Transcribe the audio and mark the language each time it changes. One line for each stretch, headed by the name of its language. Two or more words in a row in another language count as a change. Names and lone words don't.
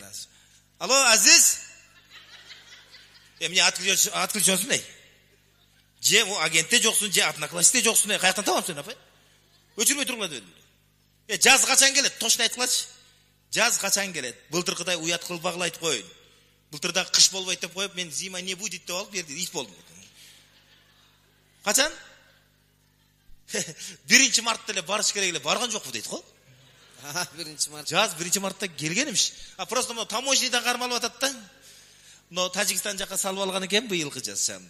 Kyrgyz: Алло, Азиз? Эмне отключёнсуң эй? Же агентте жоксуң, же одноклассникте жоксуң эй? Каяктан табам сени, апай? Өчүрбөй тургула дедим. Жаз качан келет? Точно айткылачы. Жаз качан келет? Былтыркыдай уят кылбагыла айтып коеюн. Былтырда кыш болбойт деп коюп, мен
Russian: зима не будет
Kyrgyz: деп алып берди, ит болдум. Качан? 1 мартта эле барыш керек эле, барган жокпу дейт го. 1 март. Жаз 1 мартта келген эмиш. Просто mo таможнядан кармалып атат да. Но Тажикстан жака салып алган экен быйылкы жаз чамда.